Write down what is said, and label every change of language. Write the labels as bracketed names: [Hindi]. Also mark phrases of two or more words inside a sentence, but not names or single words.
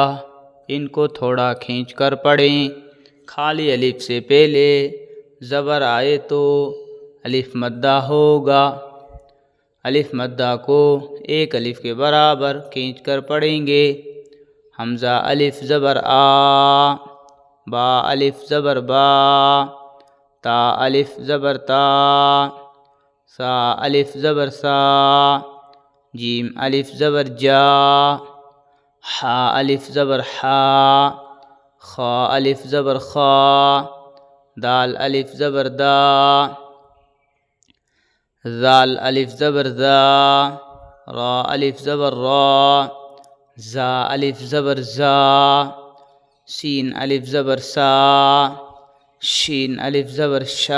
[Urdu] ان کو تھوڑا کھینچ کر پڑھیں۔ خالی الف سے پہلے زبر آئے تو الف مدہ ہوگا۔ الف مدہ کو ایک الف کے برابر کھینچ کر پڑھیں گے۔ حمزہ الف زبر آ، با الف زبر با، تا الف زبر تا، سا الف زبر سا، جیم الف زبر جا، حا الف زبر حا، خا الف زبر خا، دال الف زبر دا، زال الف زبر زا، را الف زبر را، زا الف زبر زا، سین الف زبر سا، شین الف زبر شا،